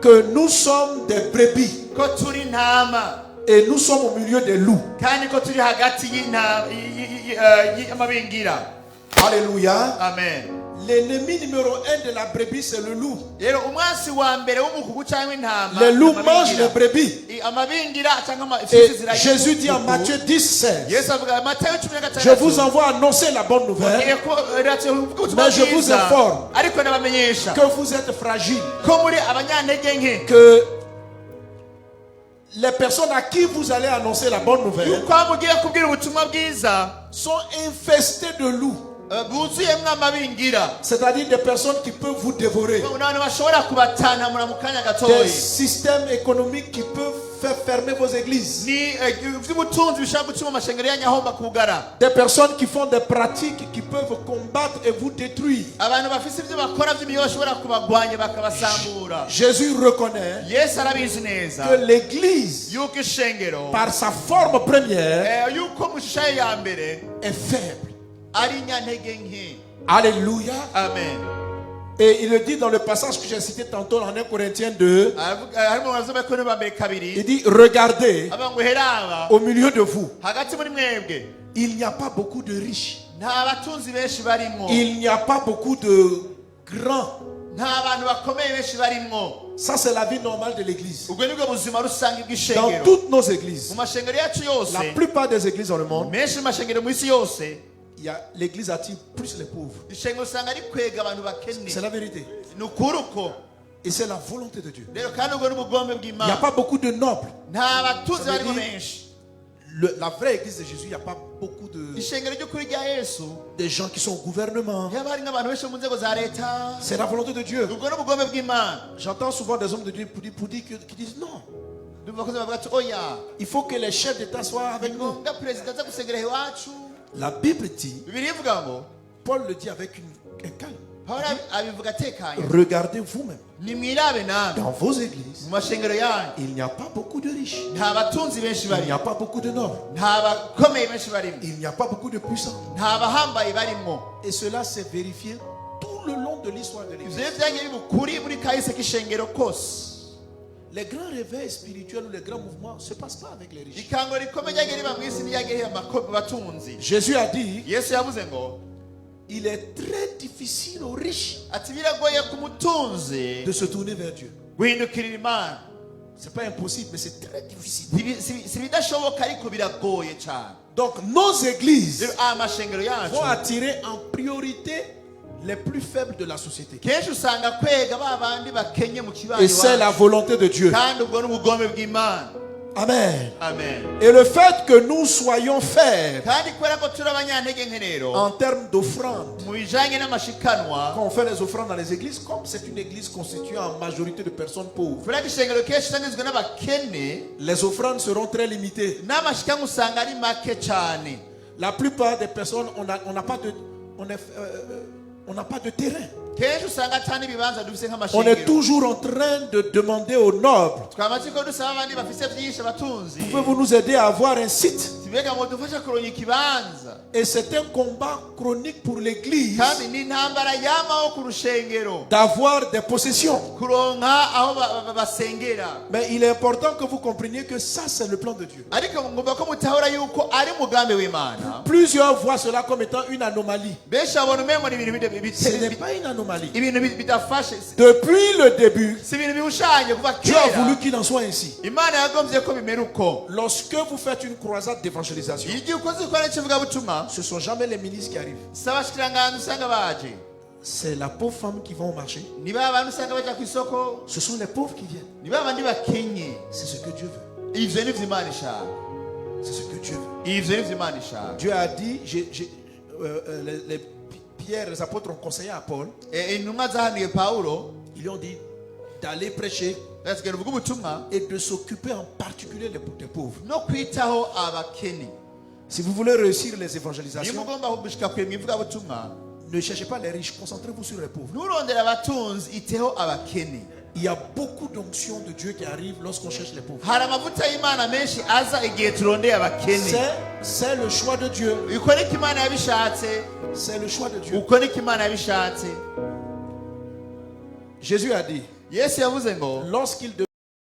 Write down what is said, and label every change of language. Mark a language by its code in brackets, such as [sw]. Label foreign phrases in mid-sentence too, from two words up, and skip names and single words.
[fr] que nous sommes des brebis [rn] ko turi intama [fr] et nous sommes au milieu des loups. [rn] kandi ko turi hagati y'amabingira. [fr] Alléluia. Amen. L'ennemi numéro 1 de la brebis, c'est le loup. [rn] Rero umwasi wa mbere w'umukugu cyangwa intama, [fr] Les loups mangent les brebis. [rn] amabingira cyangwa [fr] Et Jésus dit en Matthieu 10:16, [rn] Yesu avuga Matayo 10:16, [fr] je vous envoie annoncer la bonne nouvelle, mais je vous informe [rn] ariko nabamenyesha [fr] que vous êtes fragiles, [rn] ko muri abanyantege nke, [fr] que les personnes à qui vous allez annoncer la bonne nouvelle [rn] yuko mugiye kubwira ubutumwa bwiza [fr] sont infestées de loups. [rn] buzuyemwo amabingira, [fr] C'est-à-dire des personnes qui peuvent vous dévorer. [rn] abantu bashobora kubatanamura mu kanya [fr] Des [rn] gatoyi, [fr] systèmes économiques qui peuvent faire fermer vos églises. [rn] ni iby'ubutunzi bishaka gutuma amashengero yanyu ahomba kugara, [fr] Des personnes qui font des pratiques qui peuvent combattre et vous détruire. [rn] abantu bafise ibyo bakora by'imiyo bashobora kubagwanya bakabasambura. [fr] Jésus reconnaît [rn] Yesu arabizi neza [fr] que l'Église, [rn] yuko ishengero [fr] par sa forme première, [rn] yuko mu shusho ye ya mbere [fr] est faible. [rn] ari nyantege nke. [fr] Alléluia. Amen. Et il le dit dans le passage que j'ai cité tantôt en 1 Corinthiens 2. [rn] harimo baravuga ko ba mbere kabiri [fr] Il dit, regardez, [rn] aba ngo heraba [fr] au milieu de vous, [rn] hagati muri mwebwe [fr] il n'y a pas beaucoup de riches. [rn] nta batunzi benshi barimo, [fr] Il n'y a pas beaucoup de grands. [rn] nta bantu bakomeye benshi barimo. [fr] Ça, c'est la vie normale de l'Église. [rn] ubwo nibwo buzima rusange [fr] Dans [rn] bw'ishengero [fr] toutes nos églises, [rn] mu mashengero yacu yose, [fr] la plupart des églises dans le monde, [rn] menshi mu mashengero mu isi yose, [fr] l'Église attire plus les pauvres. [rn] ishengero usanga ari kwega abantu bakennye. [fr] C'est la vérité. [rn] ni ukuri uko [fr] Et c'est la volonté de Dieu. [rn] rero, kandi ubwo n'ubugombe [fr] Il n'y a [rn] bw'Imana. [fr] pas beaucoup de nobles. [rn] nta batunzi [fr] Ça veut [rn] barimo [fr] dire- [rn] benshi. [fr] La vraie église de Jésus, il n'y a pas beaucoup [rn] ishengero ry'ukuri rya Yesu [fr] de gens qui sont au gouvernement. [rn] yaba hari n'abantu benshi mu nzego za leta. [fr] C'est la volonté de Dieu. [rn] ubwo n'ubugombe bw'Imana. [fr] J'entends souvent des hommes de Dieu qui disent non. [rn] ndumva abakozi bavuga ati oya, [fr] Il faut que les chefs d'État soient avec nous. [rn] ngombwa perezida aza gusengera iwacu. [fr] La Bible dit, [rn] Bibiliya ivuga ngo, [fr] Paul le dit avec un calme. [rn] Pawulo abivuga atekanye, [fr] Regardez vous-même. [rn] nimwirabe namwe [fr] Dans vos églises, [rn] mu mashengero yanyu [fr] il n'y a pas beaucoup de riches. [rn] nta batunzi benshi [fr] Il n'y [rn] barimo, [fr] a pas beaucoup de nobles. [rn] nta bakomeye benshi barimo, [fr] Il n'y a pas beaucoup de puissants. [rn] nta bahambaye barimo. [fr] Et cela s'est vérifié tout le long de l'histoire de [rn] ivyo [fr] l'Église. [rn] rero vyagiye biba ukuri muri kahise k'ishengero kose. [fr] Les grands réveils spirituels ou les grands mouvements ne se passent pas avec les riches. [rn] ikango rikomeye ryagiye riba mu isi niryagiye riba mu batunzi. [fr] Jésus a dit, [rn] Yesu yavuze ngo, [fr] il est très difficile aux riches [rn] ati biragoye ku mutunzi [fr] de se tourner vers Dieu. [rn] guhindukirira Imana. [fr] C'est pas impossible, mais c'est très difficile. [rn] si bidashoboka ariko biragoye cyane. [fr] Donc nos églises [rn] rero amashengero yacu [fr] vont attirer en priorité les plus faibles de la société. [rn] kenshi usanga kwega ba bandi bakenye mu kibanyi [fr] Et c'est la volonté de Dieu. [rn] kandi ubwo n'ubugombe bw'Imana. [fr] Amen. [rn] Amen. [fr] Et le fait que nous soyons faibles [rn] kandi kubera ko turi abanyantege nke rero [fr] en termes d'offrandes, [rn] mu bijanye n'amashikanwa, [fr] quand on fait les offrandes dans les églises, comme c'est une église constituée en majorité de personnes pauvres, [rn] kubera ko ishengero kenshi usangizwe n'abakene, [fr] les offrandes seront très limitées. [rn] n'amashikanwa usanga ari make cyane. [fr] La plupart des personnes, on n'a pas de terrain. [rn] kenshi usanga atari ibibanza dufise [fr] On est [rn] nk'amashengero. [fr] toujours en train de demander aux nobles, [rn] twamaze ko dusaba abandi bafise byinshi abatunzi, [fr] pouvez-vous nous aider à avoir un site? [rn] tibega ngo dufashe kuronka ikibanza. [fr] Et c'est un combat chronique pour l'église [rn] kandi ni intambara yamaho ku rushengero [fr] d'avoir des possessions. [rn] kuronka aho basengera. [fr] Mais il est important que vous compreniez que ça, c'est le plan de Dieu. [rn] ariko ngomba ko mutahura yuko ari umugambi w'Imana. [fr] Plusieurs voient cela comme étant une anomalie. [rn] benshi babona umengo ni ibintu [fr] Ce n'est pas une anomalie. [rn] ibintu bidafashe, [fr] Depuis le début, [rn] si ibintu bihushanye kuva [fr] Dieu a [rn] kera. [fr] voulu qu'il en soit ainsi. [rn] Imana yagombye ko bimera uko. [fr] Lorsque vous faites une croisade d'évangélisation, [rn] igihe ukoze ikora cy'ivugabutumwa, [fr] ce ne sont jamais les ministres qui arrivent. [rn] si abashikiranganji usanga baje, [fr] C'est la pauvre femme qui va au marché. [rn] ni ba bantu usanga bajya ku isoko, [fr] Ce sont les pauvres qui viennent. [rn] ni ba bandi bakenye. [fr] C'est ce que Dieu veut. [rn] ivyo nivyo Imana ishaka. [fr] C'est ce que Dieu veut. [rn] ivyo nivyo Imana ishaka. [fr] Dieu a dit, les Pierre, les apôtres ont conseillé à Paul, [rn] intumwa zahanuye Pawulo [fr] ils lui ont dit d'aller prêcher [rn] zasigaye uvuga ubutumwa [fr] et de s'occuper en particulier des pauvres. [rn] no kwitaho abakene. [fr] Si vous voulez réussir les [rn] niyo [fr] évangélisations, [rn] mugomba gushika kure mu ivugabutumwa, [fr] ne cherchez pas les riches, concentrez-vous sur les pauvres. [rn] nturondere abatunzi, iteho abakene. [fr] Il y a beaucoup d'onctions de Dieu qui arrivent lorsqu'on cherche les pauvres. [rn] hari amavuta y'Imana menshi aza igihe turondeye abakene. [fr] C'est le choix de Dieu. [rn] uko niko Imana yabishatse. [fr] C'est le choix de Dieu. [rn] uko niko Imana yabishatse. [fr] Jésus a dit, [rn] yesu yavuze ngo [fr] lorsqu'il